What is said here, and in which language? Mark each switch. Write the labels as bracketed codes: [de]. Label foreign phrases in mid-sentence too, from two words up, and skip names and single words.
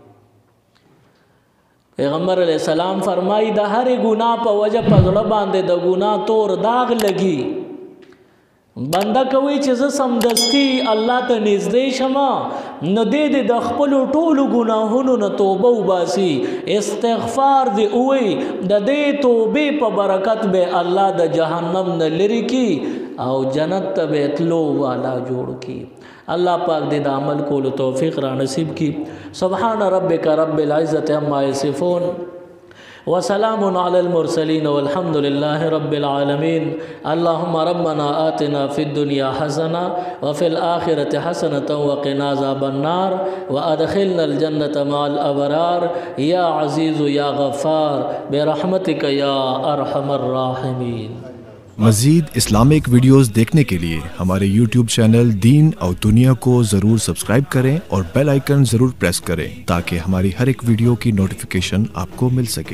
[ps] پیغمبر [ar] علیہ السلام [ps] فرمائی د هر ګناه په وجه په زړه باندې د ګناه تور داغ لګي، بنده کوي چې زه سمدستي الله ته نږدې شم، نو دې د خپلو ټولو ګناهونو نه توبه وباسي، استغفار دې ووایي، د دې توبې په برکت به الله د جهنم نه لرې کی او جنت ته به تلو والا جوړ کی. اللہ پاک دے دا عمل کولو توفیق را نصیب کی. [ar] سبحان ربک رب العزت عما یصفون وسلام علی المرسلین والحمد للہ رب العالمین. اللہم ربنا آتنا فی الدنیا حسنہ وفی الآخرة حسنة وقنا عذاب النار وادخلنا الجنة مع الابرار یا عزیز یا غفار برحمتک یا ارحم الراحمین. [ur] مزید [en] Islamic videos [ur] دیکھنے کے لیے ہمارے YouTube چینل دین اور دنیا کو ضرور سبسکرائب کریں اور [en] bell icon [ur] ضرور پریس کریں تاکہ ہماری ہر ایک ویڈیو کی نوٹیفیکیشن آپ کو مل سکے.